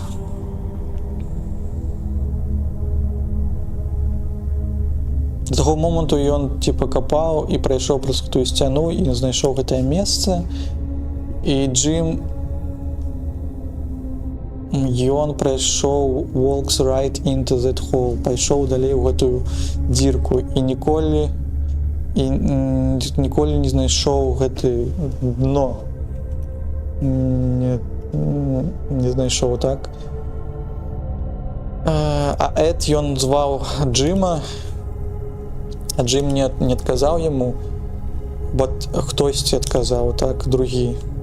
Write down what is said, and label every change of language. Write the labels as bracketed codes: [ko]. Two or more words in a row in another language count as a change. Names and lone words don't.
[be] З таго моманту ён типа капаў і прайшоў праз тую сцяну і знайшоў гэтае месца. І Джим, ён прайшоў [en] walks right into that hole, [be] пайшоў далей у гэтую дзірку і ніколі не знайшоў гэты дно. Не знайшоў, так? А Эд, ён зваў Джима, а Джим не адказаў яму, бо хтосьці адказаў, так, другі.